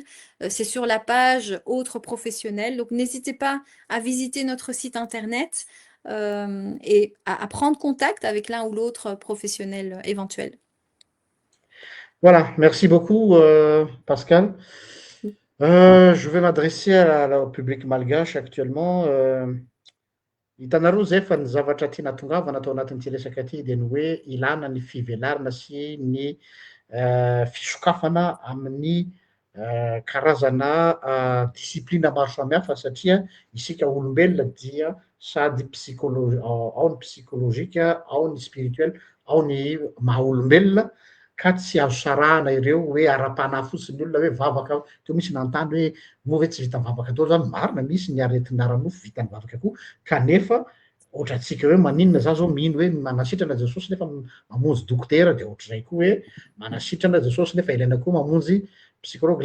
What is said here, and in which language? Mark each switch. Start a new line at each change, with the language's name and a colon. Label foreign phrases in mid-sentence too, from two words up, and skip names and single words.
French: C'est sur la page Autres professionnels. Donc, n'hésitez pas à visiter notre site internet et à prendre contact avec l'un ou l'autre professionnel éventuel. Voilà, merci beaucoup, Pascal. Je vais m'adresser au public malgache actuellement.
Malagasy: Hitanareo zay fa ny zavatra tiana tongavana atao anatin'ity resaka ty dia ny hoe ilana ny fivelarana sy ny fisokafana amin'ny karazana disiplina maro samihafa satria isika olombelona dia sady ao ny psikolojika, ao ny spirituel, ao ny maha olombelona ka tsy azo sarahana ireo hoe ara-panahy fotsiny olona hoe vavaka teo misy nanontany hoe moa hoe tsy vita mivavaka daholo zany marina misy ny aretin'ara-nofo vita mivavaka koa kanefa ohatra antsika hoe maninona za zao mino hoe manasitrana Jesosy nefa mamonjy dokotera de ohatr'izay koa hoe manasitrana Jesosy nefa ilaina koa mamonjy psychologue.